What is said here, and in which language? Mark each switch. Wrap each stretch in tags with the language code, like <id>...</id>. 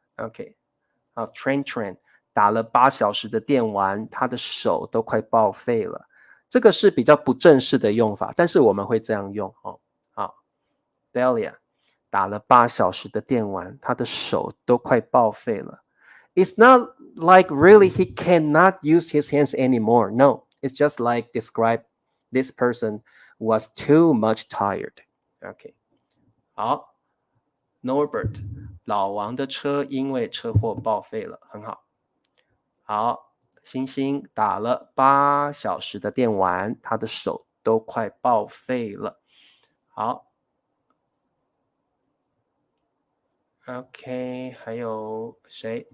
<zh>OK， 好 ，Train 打了8小时的电玩，他的手都快报废了。这个是比较不正式的用法，但是我们会这样用哦。好 ，Delia 打了8小时的电玩，他的手都快报废了。</zh> <en>It's not like really he cannot use his hands anymore. No, it's just like describe this person was too much tired.</en> <zh>OK， 好 ，Norbert 老王的车因为车祸报废了，很好。好，星星打了8小时的电玩，他的手都快报废了。好 ，OK， 还有谁？</zh>